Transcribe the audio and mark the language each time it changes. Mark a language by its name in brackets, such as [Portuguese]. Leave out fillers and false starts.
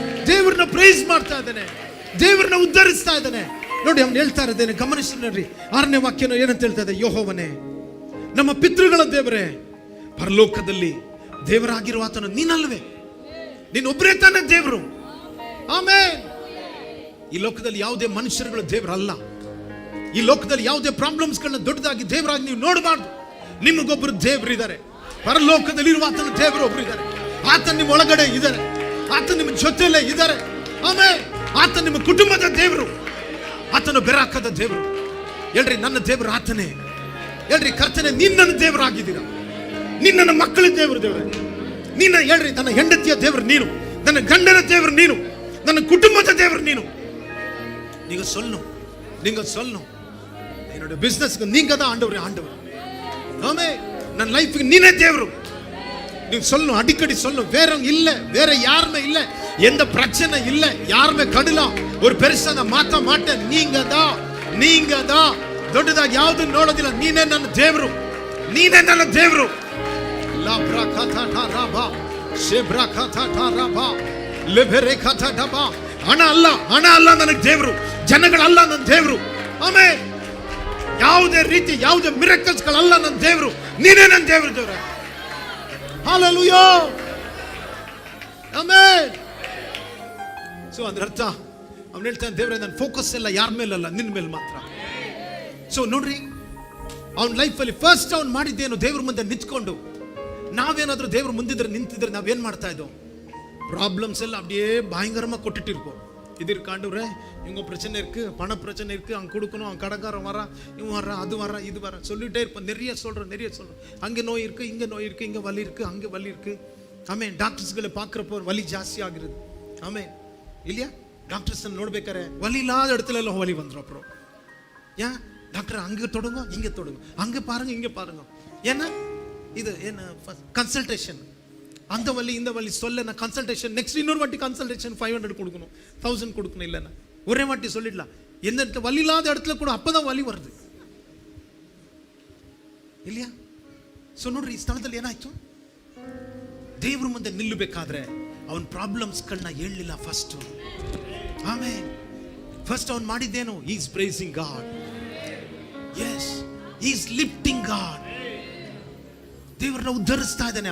[Kannada] ದೇವರನ್ನ ಪ್ರೈಸ್ ಮಾಡ್ತಾ ಇದ್ದಾನೆ, ದೇವರನ್ನ ಉದ್ಧರಿಸ್ತಾ ಇದ್ದಾನೆ. ನೋಡಿ ಅವನು ಹೇಳ್ತಾ ಇರೋದೇನೆ ಗಮನಿಸಿ ನೋಡ್ರಿ. 6ನೇ ವಾಕ್ಯನ ಏನಂತ ಹೇಳ್ತಾ ಇದೆ? ಯೆಹೋವನೇ ನಮ್ಮ ಪಿತೃಗಳ ದೇವರೇ, ಪರಲೋಕದಲ್ಲಿ ದೇವರಾಗಿರುವ ಆತನು ನೀನಲ್ವೇ? ನೀನೊಬ್ಬರೇ ತಾನೇ ದೇವರು. ಆಮೆನ್. ಈ ಲೋಕದಲ್ಲಿ ಯಾವುದೇ ಮನುಷ್ಯರುಗಳು ದೇವರಲ್ಲ. ಈ ಲೋಕದಲ್ಲಿ ಯಾವುದೇ ಪ್ರಾಬ್ಲಮ್ಸ್ಗಳನ್ನ ದೊಡ್ಡದಾಗಿ ದೇವರಾಗಿ ನೀವು ನೋಡಬಾರ್ದು. ನಿಮಗೊಬ್ಬರು ದೇವರಿದ್ದಾರೆ, ಪರಲೋಕದಲ್ಲಿ ಇರುವ ಆತನ ದೇವರು ಒಬ್ರು ಇದ್ದಾರೆ. ಆತ ನಿಮ್ಮ ಒಳಗಡೆ ಇದ್ದಾರೆ, ಆತ ನಿಮ್ಮ ಜೊತೆಲೇ ಇದ್ದಾರೆ. ಆಮೇಲೆ ಆತ ನಿಮ್ಮ ಕುಟುಂಬದ ದೇವರು, ಆತನು ಬೆರಾಕದ ದೇವರು. ಹೇಳ್ರಿ, ನನ್ನ ದೇವರು ಆತನೇ. ಹೇಳ್ರಿ, ಕರ್ತನೆ ನೀನ್ ನನ್ನ ದೇವರಾಗಿದ್ದೀರಾ, ನೀನ್ ನನ್ನ ಮಕ್ಕಳ ದೇವರು. ನೀನ ಹೇಳ್ರಿ, ನನ್ನ ಹೆಂಡತಿಯ ದೇವರು ನೀನು, ನನ್ನ ಗಂಡನ ದೇವರು ನೀನು, ನನ್ನ ಕುಟುಂಬದ ದೇವರು ನೀನು. [Tamil] நீங்க சொல்லணும் என்னோட பிசினஸ்க்கு நீங்க தான் ஆண்டவர். [Kannada] ஆமே, ನನ್ನ ಲೈಫ್ಗೆ ನೀನೇ ದೇವರು. ನೀವು [Tamil] சொல்லணும், அடிக்கடி சொல்லணும். வேற இல்ல, வேற யாருமே இல்ல, எந்த பிரச்சனை இல்ல, யாருமே கடல ஒரு பெருசான ಮಾತಾ ಮಾಟೆ. நீங்க தான் [Kannada] ದೊಡ್ಡದಾಗಿ ಯಾವುದು ನೋಡೋದಿಲ್ಲ. ನೀನೇ ನನ್ನ ದೇವರು, ನೀನೇ ನನ್ನ ದೇವರು. ಲಾಬ್ರಾ ಕಥಾ ಠಾರಾಬಾ ಶೇಬ್ರಾ ಕಥಾ ಠಾರಾಬಾ ಲೆಬೆರೆ ಕಥಾ ಡಬಾ. ಹಣ ಅಲ್ಲ ನನಗೆ ದೇವರು, ಜನಗಳಲ್ಲ ನನ್ನ ದೇವರು. ಆಮೇಲೆ ಯಾವುದೇ ರೀತಿ ಯಾವುದೇ ಮಿರಕಲ್ಸ್ಗಳಲ್ಲ ನನ್ನ ದೇವರು, ನೀನೇ ನನ್ನ ದೇವರು. ಹಲ್ಲೆಲೂಯಾ. ಆಮೆನ್. ಸೊ ಅದರ ಅರ್ಥ ಅವನು ಹೇಳ್ತಾನೆ, ದೇವರೇ ನನ್ನ ಫೋಕಸ್ ಎಲ್ಲ ಯಾರ ಮೇಲಲ್ಲ, ನಿನ್ನ ಮೇಲೆ ಮಾತ್ರ. ಸೊ ನೋಡ್ರಿ, ಅವನ ಲೈಫಲ್ಲಿ ಫಸ್ಟ್ ಅವನು ಮಾಡಿದ್ದೇನು? ದೇವ್ರ ಮುಂದೆ ನಿಂತ್ಕೊಂಡು. ನಾವೇನಾದ್ರೂ ದೇವ್ರ ಮುಂದಿದ್ರೆ ನಿಂತಿದ್ರೆ ನಾವೇನ್ ಮಾಡ್ತಾ ಇದ್ದೋ? [Tamil] ப்ராப்ளம்ஸ் எல்லாம் அப்படியே பயங்கரமா கொட்டிட்டு இருப்போம். இது இருக்காண்டவரே, இவங்க பிரச்சனை இருக்கு, பண பிரச்சனை இருக்கு, அங்க கொடுக்கணும், அங்க கடைக்காரன் வரா, இவன் வர்றான், அது வர்றான், இது வர்றான், சொல்லிட்டே இருப்போம். நிறைய சொல்றோம். அங்க நோய் இருக்கு, இங்க நோய் இருக்கு, இங்க வலி இருக்கு, அங்க வலி இருக்கு. ஆமென். டாக்டர்ஸ்களை பார்க்கறப்போ வலி [Kannada] ಜಾಸ್ತಿ ಆಗಿರುತ್ತೆ. ಆಮೆನ್. [Tamil] இல்லையா? டாக்டர்ஸ் ನೋಡ್ಬೇಕಾರೆ வலி இல்லாத இடத்துல எல்லாம் வலி வந்துரும். அப்புறம் ஏன் டாக்டர் அங்க தொடுங்க, இங்க தொடுங்க, அங்க பாருங்க, இங்க பாருங்க. ஏன்னா இது என்ன கன்சல்டேஷன். அந்த வழி இந்த வழி சொல்ல நான் கன்சல்டேஷன் நெக்ஸ்ட் இன்னொரு வாட்டி கன்சல்டேஷன் 500 கொடுக்கணும், 1000 கொடுக்கணும். இல்லைன்னா ஒரே வாட்டி சொல்லிடலாம். எந்த வழி இல்லாத இடத்துல கூட அப்பதான் ವಲಿ வருது இல்லையா? [Kannada] ಸೊ ನೋಡ್ರಿ, ಈ ಸ್ಥಳದಲ್ಲಿ ಏನಾಯ್ತು, ದೇವ್ರ ಮುಂದೆ ನಿಲ್ಲಬೇಕಾದ್ರೆ ಅವನ ಪ್ರಾಬ್ಲಮ್ಸ್ಗಳನ್ನ ಹೇಳಲಿಲ್ಲ ಫಸ್ಟ್. ಆಮೇಲೆ ಫಸ್ಟ್ ಅವನು ಮಾಡಿದ್ದೇನು, [English] Is praising god. Yes, is lifting god. [Kannada] ದೇವರನ್ನ ಉದ್ಧರಿಸ್ತಾ ಇದ್ದಾನೆ.